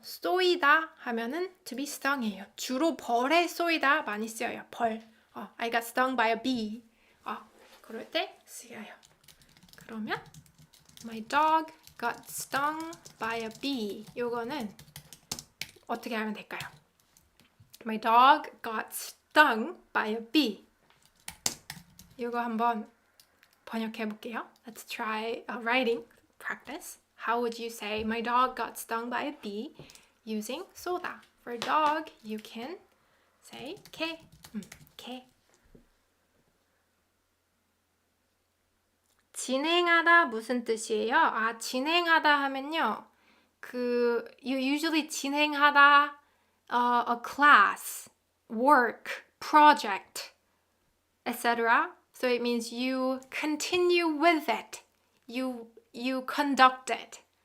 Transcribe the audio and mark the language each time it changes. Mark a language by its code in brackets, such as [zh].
[ko] 쏘이다 하면은 [en] to be sting [ko] 이에요. 주로 벌에 쏘이다 많이 쓰여요. 벌. [en] I got stung by a bee. [ko] 그럴 때 쓰여요. [en] 그러면 my dog got stung by a bee. [ko] 요거는 어떻게 하면 될까요? [en] My dog got stung by a bee. [ko] 요거 한번 번역해 볼게요. [en] Let's try writing practice. How would you say my dog got stung by a bee using 쏘다? For dog, you can say 개. 개. [ko] 진행하다 무슨 뜻이에요? [en] 진행하다 하면요, you usually 진행하다 a class, work, project, etc. So it means you continue with it. You conduct it.